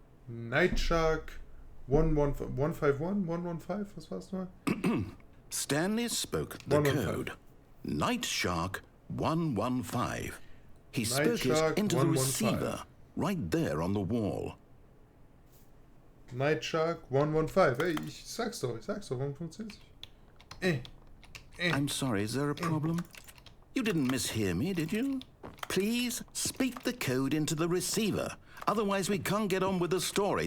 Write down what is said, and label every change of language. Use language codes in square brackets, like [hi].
[de] Nightshark 151? 115? Was war's noch? [en] Stanley spoke the code. Nightshark 115. He spoke it into the receiver, right there on the wall. Nightshark 115. [de] Hey, ich sag's doch, warum funktioniert's nicht? [en] I'm sorry, is there a problem? You didn't mishear me, did you? Please speak the code into the receiver. Otherwise, we can't get on with the story.